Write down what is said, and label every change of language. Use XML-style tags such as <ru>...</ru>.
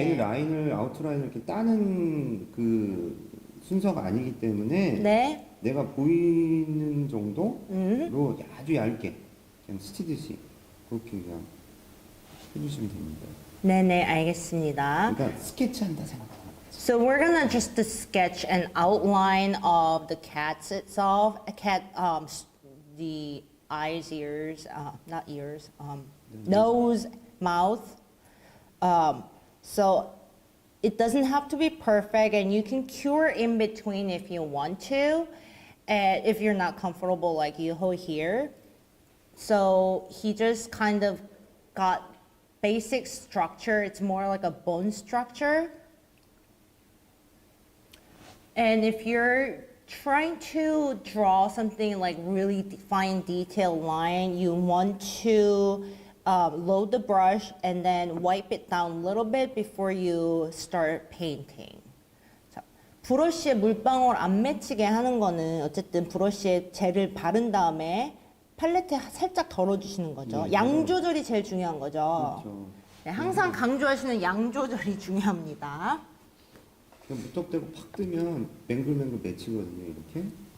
<ko>얘는 라인을 아웃라인을 이렇게 따는 그 순서가 아니기 때문에 네. 내가 보이는 정도로 아주 얇게 그냥 스치듯이 그렇게 그냥 해주시면 됩니다. 네네 알겠습니다. 그러니까 스케치한다 생각하는 거죠.</ko> <en>So we're gonna just sketch an outline of the cats itself. A cat, the eyes, ears, not ears, nose, mouth. So it doesn't have to be perfect, and you can cure in between if you want to, and if you're not comfortable like Yuho here. So he just kind of got basic structure. It's more like a bone structure. And if you're trying to draw something like really fine detailed line, you want to load the brush and then wipe it down a little bit before you start painting.</en> <ko>자, 브러쉬에 물방울 안 맺히게 하는 거는 어쨌든 브러쉬에 젤을 바른 다음에 팔레트에 살짝 덜어주시는 거죠. 네, 양 조절이 제일 중요한 거죠. 그렇죠. 네, 항상 강조하시는 양 조절이 중요합니다. 그냥 무턱대고 팍 뜨면 맹글맹글 맺히거든요, 이렇게.</ko>